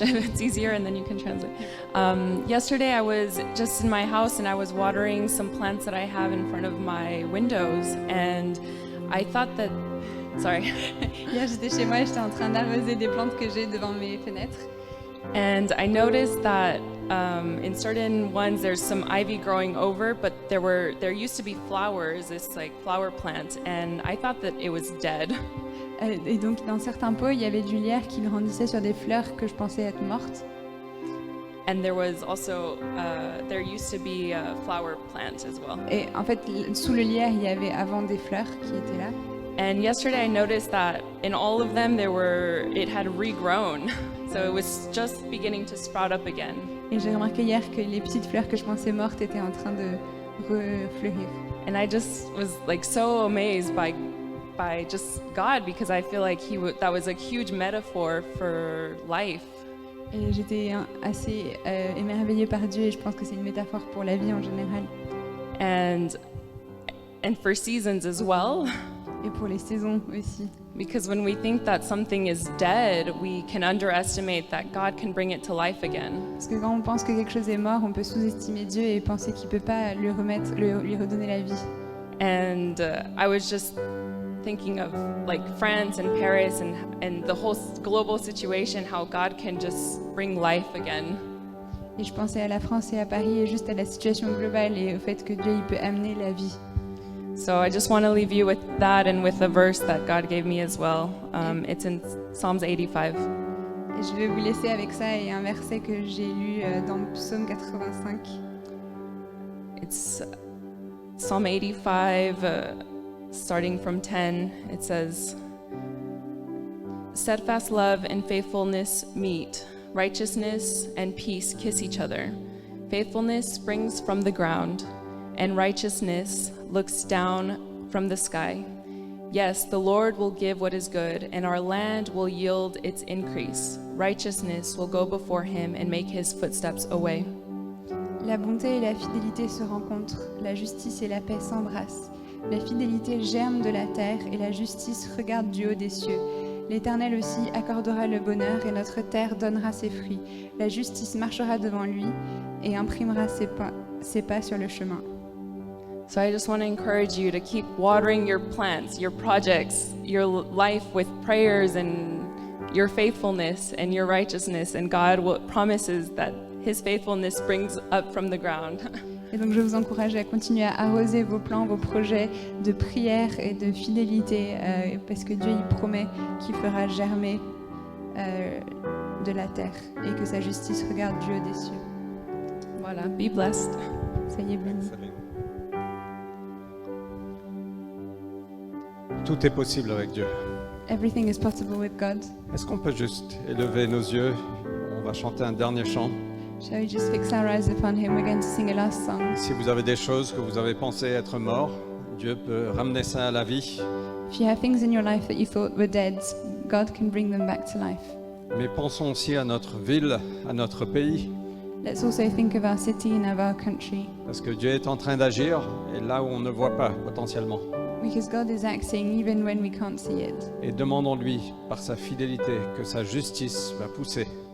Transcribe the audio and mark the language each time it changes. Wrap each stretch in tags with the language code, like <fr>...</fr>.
<en>It's easier, and then you can translate. Yesterday, I was just in my house and I was watering some plants that I have in front of my windows, and I thought that. Sorry.</en> <fr>Hier, j'étais chez moi, j'étais en train d'arroser des plantes que j'ai devant mes fenêtres.</fr> <en>And I noticed that in certain ones there's some ivy growing over, but there used to be flowers, this like flower plant, and I thought that it was dead.</en> <fr>Et donc, dans certains pots, il y avait du lierre qui grandissait sur des fleurs que je pensais être mortes.</fr> <en>And there was also there used to be a flower plant as well.</en> <fr>Et en fait, sous le lierre, il y avait avant des fleurs qui étaient là.</fr> <en>And yesterday I noticed that in all of them it had regrown. So it was just beginning to sprout up again.</en> <fr>Et j'ai remarqué hier que les petites fleurs que je pensais mortes étaient en train de refleurir.</fr> <en>And I just was like so amazed by just God, because I feel like that was a huge metaphor for life.</en> <fr>Et j'étais assez émerveillée par Dieu, et je pense que c'est une métaphore pour la vie en général.</fr> <en>And for seasons as well.</en> <fr>Et pour les saisons aussi.</fr> <en>Because when we think that something is dead, we can underestimate that God can bring it to life again.</en> <fr>Parce que quand on pense que quelque chose est mort, on peut sous-estimer Dieu et penser qu'il peut pas lui redonner la vie.</fr> <en>And I was just thinking of like France and Paris and the whole global situation, how God can just bring life again.</en> <fr>Et je pensais à la France et à Paris et juste à la situation globale et au fait que Dieu il peut amener la vie.</fr> <en>So I just want to leave you with that and with a verse that God gave me as well. It's in Psalms 85.</en> <fr>Et je vais vous laisser avec ça et un verset que j'ai lu dans le Psaume 85.</fr> <en>It's Psalm 85, starting from 10. It says, "Steadfast love and faithfulness meet. Righteousness and peace kiss each other. Faithfulness springs from the ground, and righteousness looks down from the sky. Yes, the Lord will give what is good, and our land will yield its increase. Righteousness will go before him and make his footsteps a way."</en> <fr>La bonté et la fidélité se rencontrent, la justice et la paix s'embrassent. La fidélité germe de la terre et la justice regarde du haut des cieux. L'Éternel aussi accordera le bonheur et notre terre donnera ses fruits. La justice marchera devant lui et imprimera ses pas sur le chemin.</fr> <en>So I just want to encourage you to keep watering your plants, your projects, your life with prayers and your faithfulness and your righteousness, and God promises that his faithfulness springs up from the ground.</en> <fr>Et donc je vous encourage à continuer à arroser vos plans, vos projets de prière et de fidélité, parce que Dieu il promet qu'il fera germer de la terre et que sa justice regarde du haut des cieux.</fr> <en>Voilà, be blessed.</en> <fr>Soyez bénis. Tout est possible avec Dieu.</fr> <en>Everything is possible with God.</en> <fr>Est-ce qu'on peut juste élever nos yeux? On va chanter un dernier chant.</fr> <en>Shall we just fix our eyes upon him? We're going to sing a last song.</en> <fr>Si vous avez des choses que vous avez pensé être mortes, Dieu peut ramener ça à la vie.</fr> <en>If you have things in your life that you thought were dead, God can bring them back to life.</en> <fr>Mais pensons aussi à notre ville, à notre pays,</fr> <en>Let's also think of our city and of our country,</en> <fr>parce que Dieu est en train d'agir et là où on ne voit pas potentiellement.</fr> <en>because God is acting even when we can't see it.</en> <fr>Et demandons-lui, par sa fidélité, que sa justice va pousser.</fr>